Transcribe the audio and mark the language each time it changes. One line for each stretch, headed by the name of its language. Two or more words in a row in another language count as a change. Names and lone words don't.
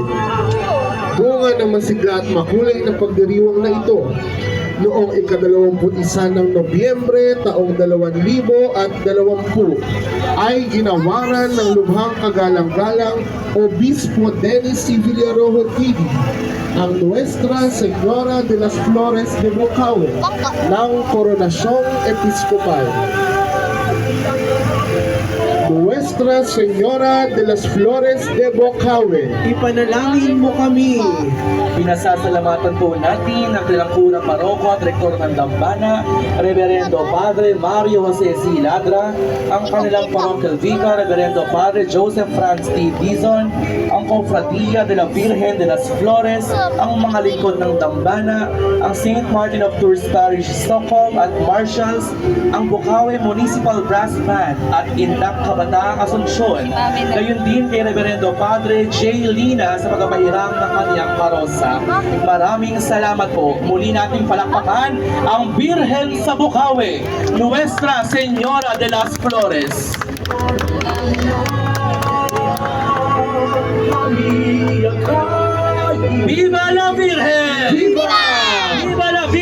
Filipino: Bunga ng masigla at makulay na pagdiriwang na ito, noong ika-21 ng Nobyembre taong 2020 ay ginawaran ng lubhang kagalang-galang Obispo Dennis C. Villarojo TV ang Nuestra Señora de las Flores de Bukawe ng Koronasyong Episkopal. Nuestra Señora de las Flores de Bukawe, ipanalangin mo kami. Pinasasalamatan po natin ang kanilang pura paroko at rektor ng Dambana, Reverendo Padre Mario Jose C. Ladra, ang kanilang parochial vicar, Reverendo Padre Joseph Franz T. Dizon, ang Confradia de la Virgen de las Flores, ang mga lingkod ng Dambana, ang St. Martin of Tours Parish, Stockholm at Marshals, ang Bukawe Municipal Brass Band at Indak Kabataang Asunsyon, gayon din kay Reverendo Padre J. Lina sa pagpapahiram ng kanyang parosa. Maraming salamat po. Muli nating palakpakan ang Birhen sa Bukawe, Nuestra Señora de las Flores.
Spanish: Viva la Virgen! Viva! Viva la